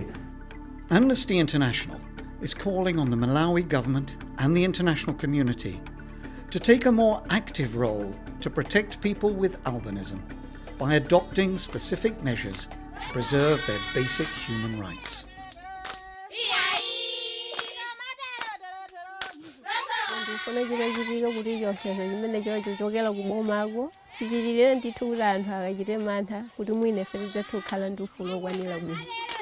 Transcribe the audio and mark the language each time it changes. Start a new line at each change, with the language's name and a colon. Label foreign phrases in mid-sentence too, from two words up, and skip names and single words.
English: Amnesty International is calling on the Malawi government and the international community to take a more active role to protect people with albinism by adopting specific measures to preserve their basic human rights.
Nyanja: Ndifuna chikachitika kuti chonsecho chimene chochokera kubomako chipitirire ndithu kuti anthu akachite mantha kuti mwina ife tidzathu kukhala ndi ufulu okwanira bwino.